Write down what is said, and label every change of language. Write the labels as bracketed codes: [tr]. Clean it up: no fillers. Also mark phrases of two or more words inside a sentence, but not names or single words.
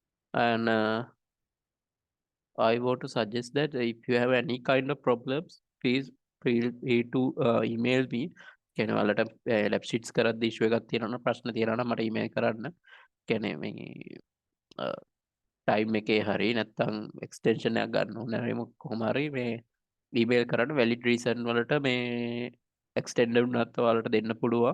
[en] And I want to suggest that if you have any kind of problems, please feel free to email me. [si] කියන්නේ ඔයාලට [en] lab sheets [si] කරද්දී issue එකක් තියෙනවා නම් ප්‍රශ්න තියෙනවා නම් මට email කරන්න. කියන්නේ මේ ටයිම් එකේ හරි නැත්නම් එක්ස්ටෙන්ෂන් එකක් ගන්න ඕන හරි කොහොම හරි මේ ඊමේල් කරන්න [en] valid reason [si] වලට මේ එක්ස්ටෙන්ඩ් වුණත් ඔයාලට දෙන්න පුළුවන්.